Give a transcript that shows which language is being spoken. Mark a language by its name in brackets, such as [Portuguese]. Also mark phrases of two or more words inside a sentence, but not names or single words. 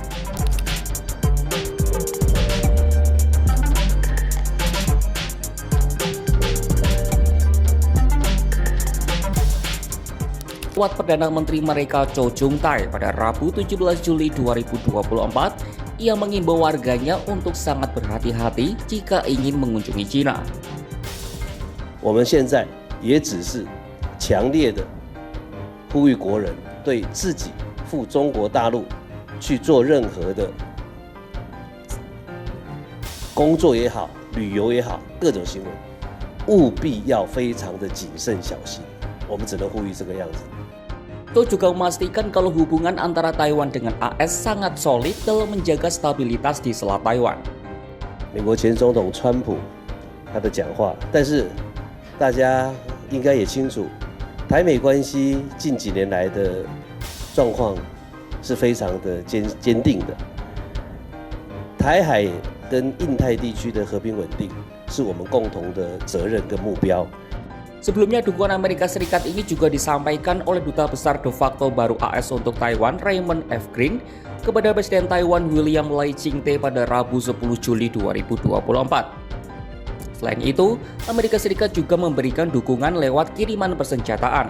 [Indonesian] Lewat Perdana Menteri mereka Chow Jung-tai pada Rabu 17 Juli 2024, ia mengimbau warganya untuk sangat berhati-hati jika ingin mengunjungi Cina. [Chinese] 我们现在也只是强烈的呼吁国人对自己赴中国大陆去做任何的工作也好、旅游也好，各种行为，务必要非常的谨慎小心。我们只能呼吁这个样子。 [Indonesian] Chow juga memastikan kalau hubungan antara Taiwan dengan AS sangat solid dalam menjaga stabilitas di Selat Taiwan. [Chinese] 美国前总统川普他的讲话，但是大家应该也清楚，台美关系近几年来的状况是非常的坚定的。台海跟印太地区的和平稳定是我们共同的责任跟目标。 [Indonesian] Sebelumnya dukungan Amerika Serikat ini juga disampaikan oleh Duta Besar [Latin] de facto [Indonesian] baru AS untuk Taiwan, Raymond F. Green, kepada Presiden Taiwan William Lai Ching-te pada Rabu 10 Juli 2024. Selain itu, Amerika Serikat juga memberikan dukungan lewat kiriman persenjataan.